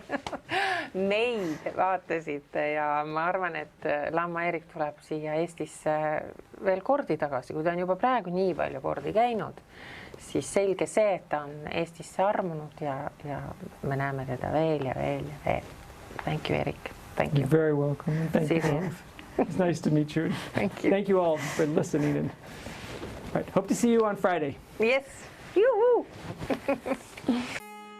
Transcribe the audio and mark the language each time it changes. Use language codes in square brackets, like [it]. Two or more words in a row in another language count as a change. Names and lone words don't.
[et] Neid vaatasite ja ma arvan, et Laama Erik tuleb siia Eestisse veel kordi tagasi, kui ta on juba praegu nii palju kordi käinud, siis selge see, et ta on Eestisse armunud ja me näeme teda veel ja veel ja veel. [en] Thank you, Erik. Thank you. You're very welcome. Thank you both. It's nice to meet you. Thank you. Thank you all for listening. And all right, hope to see you on Friday. Yes. Yoo-hoo.